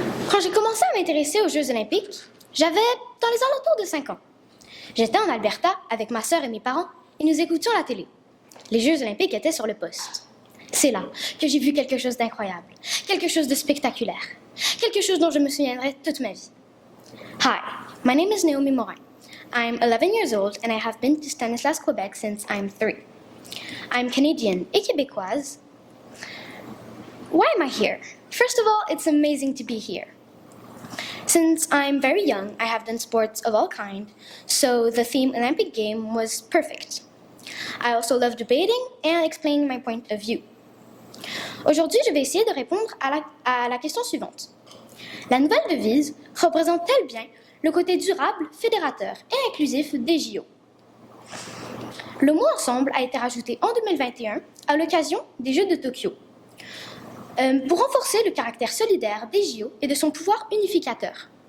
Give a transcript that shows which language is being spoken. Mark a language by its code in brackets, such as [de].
[fr] Quand j'ai commencé à m'intéresser aux Jeux olympiques, j'avais dans les alentours de 5 ans. J'étais en Alberta avec ma sœur et mes parents et nous écoutions la télé. Les Jeux olympiques étaient sur le poste. C'est là que j'ai vu quelque chose d'incroyable, quelque chose de spectaculaire, quelque chose dont je me souviendrai toute ma vie. [en] Hi, my name is Naomi Morin. I'm 11 years old and I have been to Stanislas, Quebec since I'm 3. I'm Canadian [fr] et Québécoise. [en] Why am I here? First of all, it's amazing to be here. Since I'm very young, I have done sports of all kinds, so the theme Olympic game was perfect. I also love debating and explaining my point of view. [fr] Aujourd'hui, je vais essayer de répondre à la question suivante. La nouvelle devise représente-t-elle bien le côté durable, fédérateur et inclusif des JO? Le mot ensemble a été rajouté en 2021 à l'occasion des Jeux de Tokyo pour renforcer le caractère solidaire des JO et de son pouvoir unificateur.